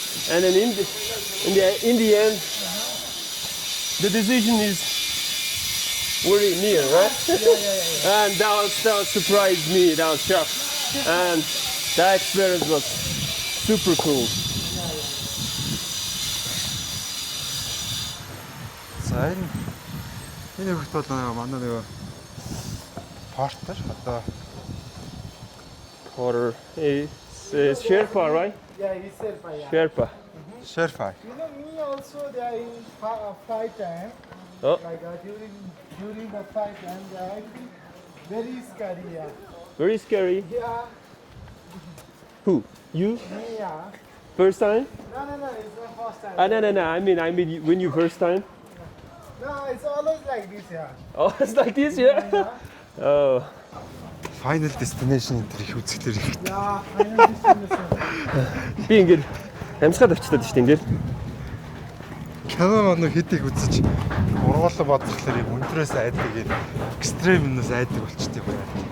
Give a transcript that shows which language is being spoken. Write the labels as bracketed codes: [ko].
[en] And then in the end, the decision is very near, right? And that surprised me. That was shocked, and that experience was super cool. [mn] За энэ хөлт бол манай нөгөө портер одоо [en] Porter is Sherpa, right? Yeah, he's Sherpa, yeah. Sherpa. Sherpa. You know, me also, there in fight time, Oh, like during the fight time, they are actually very scary, yeah. very scary. Yeah, Who? You? me, yeah. First time? No, it's not first time. No. I mean, when you first time? No, it's always like this, yeah. Oh, it's like this, yeah. Oh, [mn] Final destination энэ их үзэлэр их. [en] Yeah, final destination. [mn] би ингээд амьсгаад авчиад шүү дээ ингээд. Кино нэг хэдийг үзэж ургуулсан бодлохлоор юм өндрөөс айдаг юм экстремнээс айдаг болчтой байна.